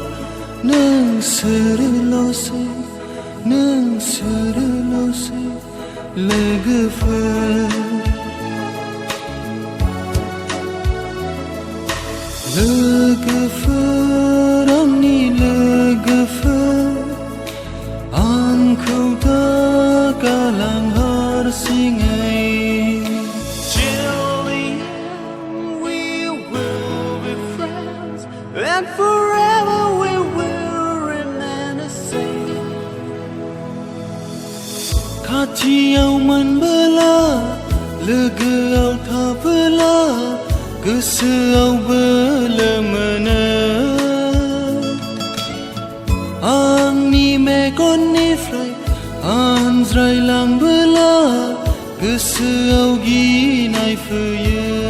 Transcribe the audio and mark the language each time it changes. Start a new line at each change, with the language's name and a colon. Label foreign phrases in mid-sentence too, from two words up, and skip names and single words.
Bodo: नोंसोरल'सै लोगोफोर आंनि लोगोफोर आंखौ दा गालां हारसिङै
English: And forever we will remain the same.
Bodo: खाथियाव मोनबोला लोगोआव थाबोला गोसोआव बोलो मोनो आंनि मेगननिफ्राय आनज्रायलांबोला गोसोआव गिनाय फैयो